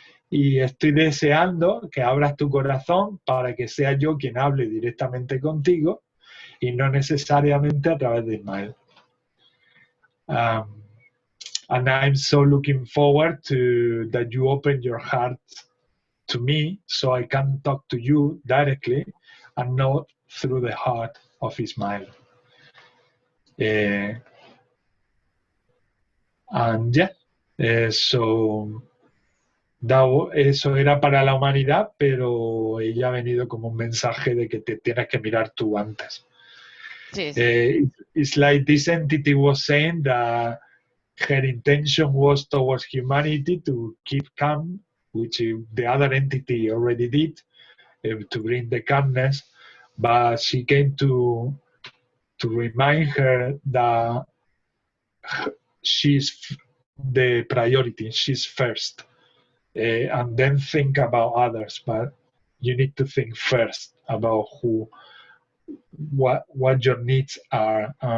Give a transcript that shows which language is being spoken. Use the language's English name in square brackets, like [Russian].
[Spanish] Y estoy deseando que abras tu corazón para que sea yo quien hable directamente contigo y no necesariamente a través de Ismael. [English] And I'm so looking forward to that you open your heart to me so I can talk to you directly and not through the heart of Ismael. And yeah, so [Spanish] eso era para la humanidad, pero ella ha venido como un mensaje de que te tienes que mirar tú antes. Sí, sí. [English] It's like this entity was saying that her intention was towards humanity to keep calm which the other entity already did, to bring the calmness, but she came to remind her that she's the priority, she's first, and then think about others, but you need to think first about what your needs are,